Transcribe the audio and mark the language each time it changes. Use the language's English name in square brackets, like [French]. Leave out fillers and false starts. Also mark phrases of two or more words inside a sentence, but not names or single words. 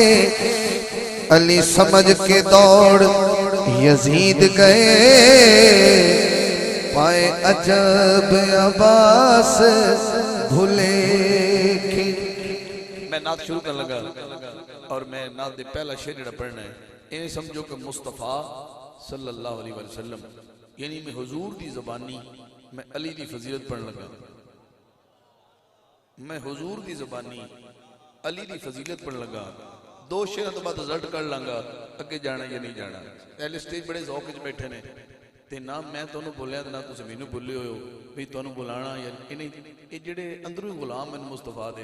[Punjabi] علی سمجھ کے دوڑ یزید گئے پائے عجب عباس بھلیکھے. میں نعت شروع کر لگا اور میں نعت دے پہلا شعر جیہڑا پڑھنا ہے، اِنہیں سمجھو کہ مصطفیٰ [Arabic] صلى الله عليه وسلم [Punjabi] یعنی میں حضور دی زبانی میں علی دی فضیلت پڑھن لگا. میں حضور دی زبانی علی دی فضیلت پڑھن لگا. دو شعر توں بعد رزلٹ کر لاں گا اگے جانا یا نہیں جانا. پہلے سٹیج بڑے ذوق چ بیٹھے نے تے نہ میں تہانوں بولیا نہ تسیں مینوں بولے ہو بھی تہانوں بلانا یا اِنہیں ایہہ جیہڑے اندروں غلام ہیں مصطفیٰ دے.